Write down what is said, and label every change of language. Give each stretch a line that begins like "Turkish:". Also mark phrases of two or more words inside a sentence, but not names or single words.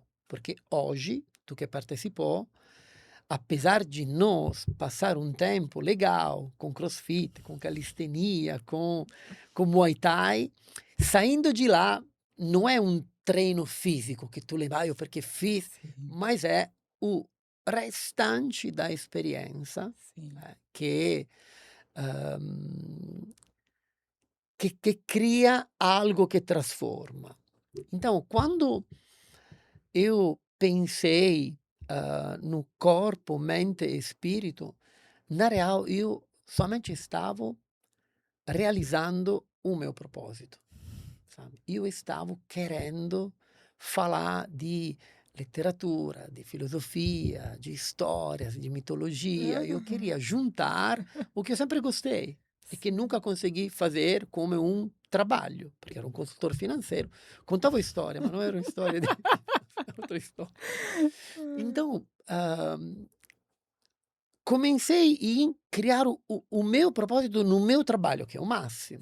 Portuguese: Porque hoje, tu que participou, apesar de nós passar um tempo legal com crossfit, com calistenia, com Muay Thai, saindo de lá, não é um treino físico que tu leva perché fiz, mas é o restante da experiência che cria algo
Italian: che trasforma.
Portuguese: Então, quando eu pensei no corpo, mente e spirito, na real io somente
Italian: stavo realizzando
Portuguese: o meu propósito, sabe?
Italian: Io stavo
Portuguese: querendo falar
Italian: di letteratura, di filosofia,
Portuguese: de histórias, de mitologia. Eu queria juntar o que eu sempre gostei e que nunca consegui fazer como um trabalho, porque era um consultor financeiro. Contava história, mas não era uma história de outra história. Então, comecei a criar o meu propósito no meu trabalho, que é o máximo.